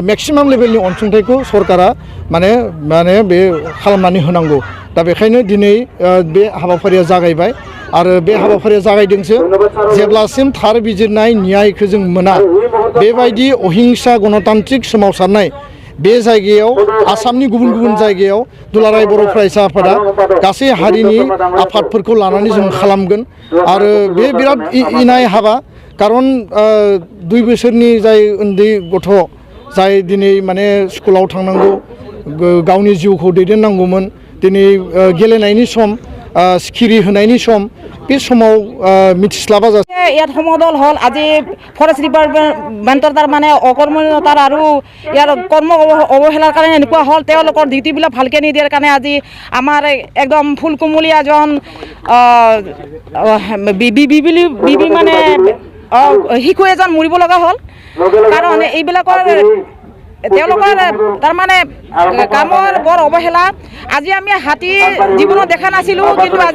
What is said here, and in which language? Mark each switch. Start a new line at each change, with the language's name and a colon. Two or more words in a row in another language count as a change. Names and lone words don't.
English: maximum level
Bodo: अनसुंथाइखौ सरकारा माने बे खालामनानै होनांगौ दा बेखायनो दिनै बे हाबाफारिया जागायबाय आरो बे हाबाफारिया जागायदोंसो जेब्लासिम थार बिजिरनाय न्यायखौ जों मोना बेबायदि अहिंसा गणतान्त्रिक सोमावसारनाय बे जायगायाव आसामनि गुबुन गुबुन जायगायाव दुलाराय बर' फरायसा आफादा गासै हारिनि आफादफोरखौ लानानै जों खालामगोन आरो बे बिराद इनाय हाबा कारन 2 बोसोरनि जाय उन्दै गथ' जाय दिनै माने स्कुलाव थांनांगौ गावनि जिउखौ दैदेननांगौमोन दिनै गेलेनायनि सम सिखिरि होनायनि सम बे समाव मिथिस्लाबा जासे
Assamese: ইয়াত সমদল হল আজি
English: forest department
Assamese: তাৰ মানে অকৰ্মণ্যতাৰ আৰু ইয়াৰ কৰ্ম অৱহেলাৰ কাৰণে এনেকুৱা হ'ল তেওঁলোকৰ ডিউটিবিলাক ভালকৈ নিদিয়াৰ কাৰণে আজি আমাৰ একদম ফুলকুমলীয়া এজন বিবি মানে শিশু এজন মৰিব লগা হ'ল কাৰণ এইবিলাকৰ তেওঁলোকৰ তাৰমানে কামৰ বৰ অৱহেলা আজি আমি হাতী জীৱনত দেখা নাছিলোঁ কিন্তু আজি